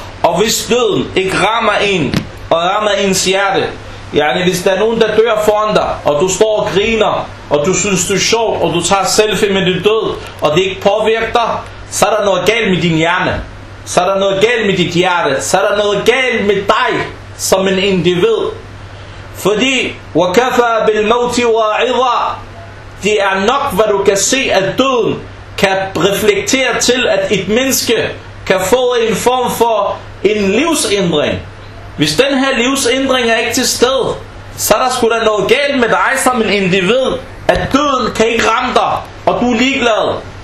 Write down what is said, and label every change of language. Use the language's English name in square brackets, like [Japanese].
[Danish] Og hvis døden ikke rammer en, og rammer ens hjerte, yani, hvis der er nogen, der dør foran dig, og du står og griner, og du synes, du er sjov, og du tager selfie med dit død, og det ikke påvirker dig, så er der noget galt med din hjerne. Så er der noget galt med dit hjerte. Så er der noget galt med dig som en individ. Fordi [Arabic] وَكَفَى بِالْمَوْتِ وَعِظَى. [Danish] Det er nok, hvad du kan se, at døden kan reflektere til, at et menneske kan få en form for en livsændring. Hvis den her livsændring er ikke til sted, så er der sgu da noget galt med dig som en individ, at døden kan ikke ramme dig, og du er ligeglad.